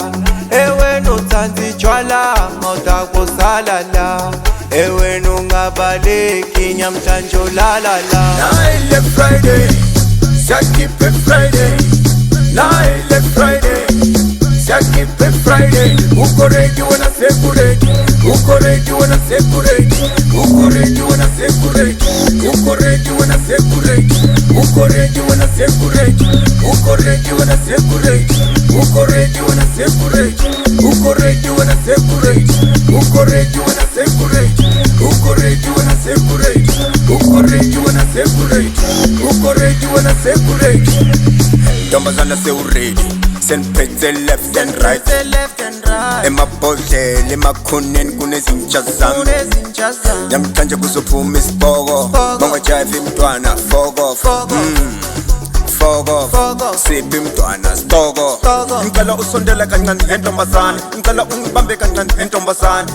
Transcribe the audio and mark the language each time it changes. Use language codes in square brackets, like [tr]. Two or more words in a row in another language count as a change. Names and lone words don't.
[zu] Ewe uthanda tshwala mawuta salala. Ewe ungabaleki namhlanje ulalala. Naile Friday, siyakhiphe Friday. Naile Friday, siyakhiphe Friday. Uko ready wena sekurate. Uko ready wena sekurate. Uko ready wena sekurate. Uko ready wena sekurate. Uko ready wena sekurate. Uko ready wena sekurate. Uko ready wena sekurate. Uko ready wena sekurate. Uko ready wena sekurate. Uko ready wena sekurate. Uko ready wena sekurate. Uko ready wena sekurate. Ntombazana sewuredi, seniphethe [en] left and right. [zu] Emabhodlela emakhoneni kunezintsha zami. Namhlanje kuzophuma isibhoko, bangajayiva imntwana foko. Foko, siphi imntwana stoko. Ngicela usondele kancane entombazane. Ngicela ungibambe kancane entombazane.